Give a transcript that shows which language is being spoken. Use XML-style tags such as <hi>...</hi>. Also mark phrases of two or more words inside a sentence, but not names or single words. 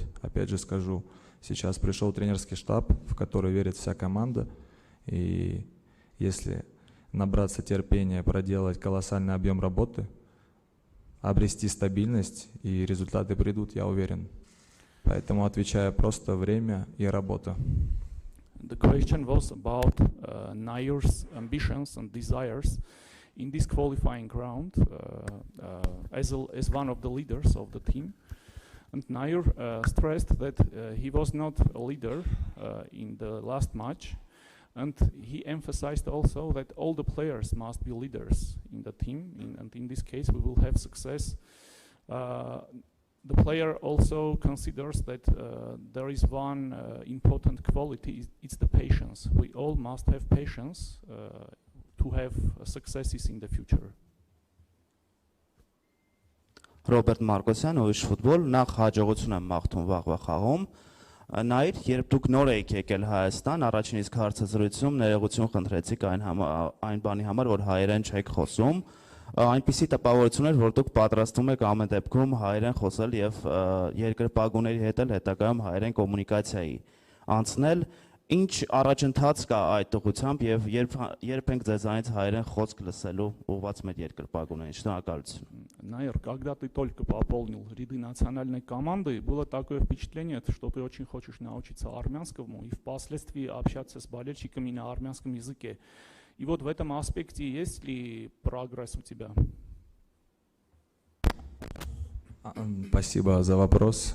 <ru>Опять же скажу, сейчас пришел тренерский штаб, в который верит вся команда, и если набраться терпения, проделать колоссальный объем работы, обрести стабильность, и результаты придут, я уверен. Поэтому отвечаю просто время и работа.</ru> <en>The question was about Nair's ambitions and desires in this qualifying round as one of the leaders of the team. And Nair stressed that he was not a leader in the last match. And he emphasized also that all the players must be leaders in the team, and in this case we will have success. The player also considers that there is one important quality, it's the patience. We all must have patience to have successes in the future.</en> <hy>Ռոբերտ Մարկոսյան, ուրիշ ֆուտբոլ, նախ հաջողություն եմ մաղթում վաղվա խաղում։ Նաիր, երբ դուք նոր եք եկել Հայաստան, առաջին իսկ հարցազրույցում ներողություն խնդրեցիք այն բանի համար, որ հայերեն չեք խոսում, այնպիսի տպավորություն էր, որ դուք պատրաստվում եք ամեն դեպքում հայերեն խոսել եւ երկրպագուների հետ էլ հետագայում հայերեն կոմունիկացիայի անցնել, ինչ առաջընթաց кա այդ ուղղությամբ եւ երբ ենք ձեզանից հայերեն խոսք լսելու ուղղված մեր երկրպագուներին։ Շնորհակալություն։</hy> <ru>Наир, когда ты только пополнил ряды национальной команды, было такое впечатление, что ты очень хочешь научиться армянскому и впоследствии общаться с болельщиками на армянском языке. И вот в этом аспекте есть ли прогресс у тебя? Спасибо за вопрос.</ru>